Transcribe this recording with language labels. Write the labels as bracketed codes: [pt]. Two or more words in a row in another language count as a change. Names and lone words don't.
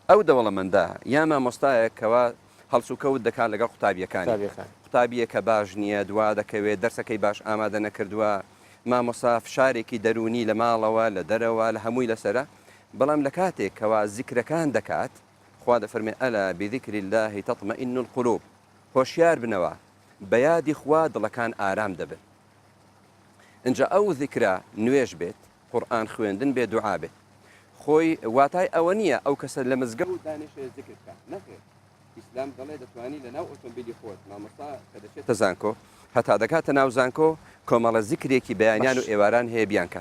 [ckb] ئەو دەوڵەمەندە یا مامۆستایە کەوا هەڵسوکەوت دەکات لەگەڵ قوتابیەکانی قوتابیە کە باش نییە دوا دەکەوێت دەرسەکەی باش ئامادە نەکردووە مامۆسا فشارێکی دەرونی لە ماڵەوە لە دەرەوە لە هەمووی لەسرە بەڵام لە کاتێک کەوا زیکرەکان دەکات خوا دەفەرمێ [ar] ئەلا بذیکری الله تطمئن القلوب [ckb] هۆشیار بنەوە بە یادی خوا دڵەکان ئارام دەبن اینجا ئەو ذیکرە نوێژ بێت قورئان خوێندن بێ دوعا بێت خۆی واتای ئەوە نییە ئەو کەسە لە مزگەوت دانیشێ ذیکر بکات نەخێر ئیسلام دەڵێ دەتوانی لەناو ئۆتۆمبیلی خۆت مامۆستا کە دەچێتە زانکۆ هەتا دەکاتە ناو زانکۆ کۆمەڵە زیکرێکی بەیانیان و ئێواران هەیە بیان کات